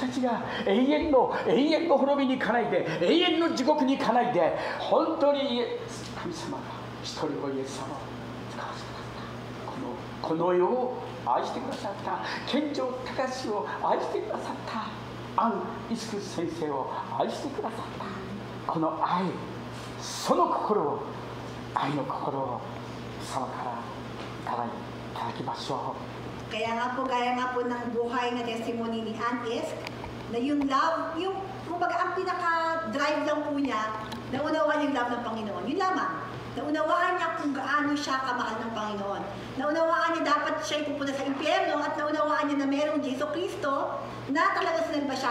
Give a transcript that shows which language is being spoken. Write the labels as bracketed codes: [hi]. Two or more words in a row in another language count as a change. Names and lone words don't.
[ja] たちが永遠の滅びに行かないで、永遠の地獄に行かないで、本当に神様が一人子イエス様を使わせてくださった。この世を愛してくださった、健常隆を愛してくださった、アン・イスク先生を愛してくださった、この愛、その心を、愛の心を様からいただきましょう。 [tl] Kaya nga po, gaya nga po ng buhay na testimony ni Aunt Isk, na yung love, yung kumbaga ang pinaka-drive lang po niya, naunawaan yung love ng Panginoon. Yun lamang. Naunawaan niya kung gaano siya kamahal ng Panginoon. Naunawaan niya dapat siya ipupunta sa impyerno at naunawaan niya na merong Jesu Cristo na talaga sinalba siya.